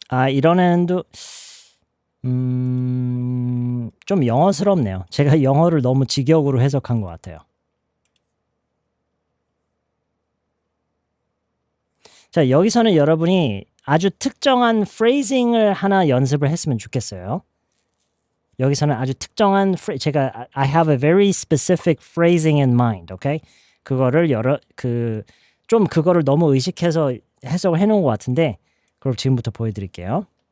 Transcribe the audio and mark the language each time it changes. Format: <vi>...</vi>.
<ko>이런 애도 좀 영어스럽네요. 제가 영어를 너무 직역으로 해석한 것 같아요. 자, 여기서는 여러분이 아주 특정한 phrasing을 하나 연습을 했으면 좋겠어요. 여기서는 아주 특정한 제가</ko> <en>I have a very specific phrasing in mind, okay?</en> <ko>그거를 좀 그거를 너무 의식해서 해석을 해놓은 것 같은데 그럼 지금부터 보여드릴게요.</ko>